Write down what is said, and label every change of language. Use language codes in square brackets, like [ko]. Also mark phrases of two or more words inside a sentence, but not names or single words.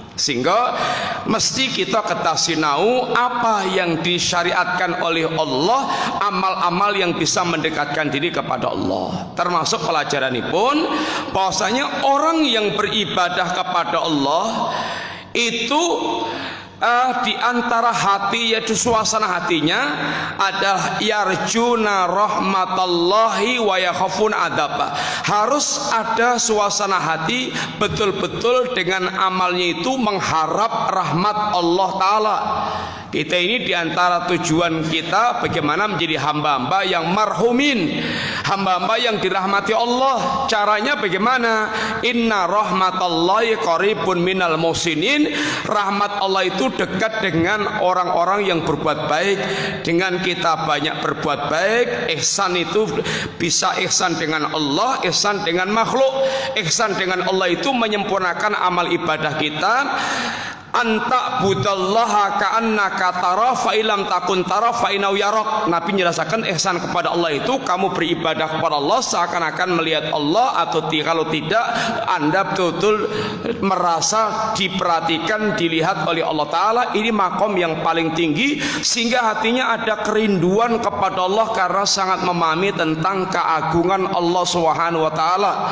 [id] Sehingga mesti kita ketahui apa yang disyariatkan oleh Allah, amal-amal yang bisa mendekatkan diri kepada Allah. Termasuk pelajaran ini pun bahwasanya orang yang beribadah kepada Allah itu di antara hati, yaitu suasana hatinya adalah [ar] يرجون رحمة الله ويخافون عذاب. [id] Harus ada suasana hati betul-betul dengan amalnya itu mengharap rahmat Allah taala. Kita ini diantara tujuan kita bagaimana menjadi hamba-hamba yang marhumin, hamba-hamba yang dirahmati Allah. Caranya bagaimana? [ar] إن رحمة الله قريب من المحسنين. [id] Rahmat Allah itu dekat dengan orang-orang yang berbuat baik. Dengan kita banyak berbuat baik, ihsan itu bisa ihsan dengan Allah, ihsan dengan makhluk. Ihsan dengan Allah itu menyempurnakan amal ibadah kita. [ar] أن تعبد الله كأنك تراه فإن لم تكن تراه فإنه يراك. [id] Nabi menjelaskan ihsan kepada Allah itu kamu beribadah kepada Allah seakan-akan melihat Allah, atau kalau tidak Anda betul-betul merasa diperhatikan, dilihat oleh Allah taala. Ini makom yang paling tinggi sehingga hatinya ada kerinduan kepada Allah karena sangat memahami tentang keagungan Allah [ar] سبحانه وتعالى.